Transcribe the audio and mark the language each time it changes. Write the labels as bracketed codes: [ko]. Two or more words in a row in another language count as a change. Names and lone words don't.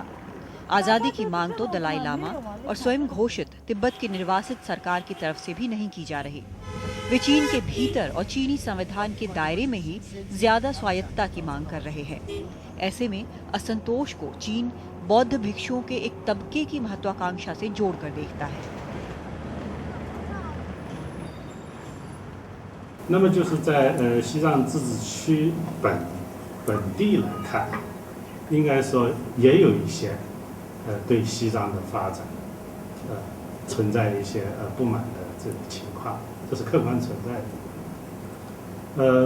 [hi] आजादी की मांग तो दलाई लामा और स्वयं घोषित तिब्बत की निर्वासित सरकार की तरफ से भी नहीं की जा रही। वे चीन के भीतर और चीनी संविधान के दायरे में ही ज्यादा स्वायत्तता की मांग कर रहे हैं। ऐसे में असंतोष को चीन बौद्ध भिक्षुओं के एक तबके की महत्वाकांक्षा से जोड़कर देखता है। [zh] 那么就是在西藏自治区本地来看，应该说也有一些对西藏的发展存在一些不满的这个情况，这是客观存在的。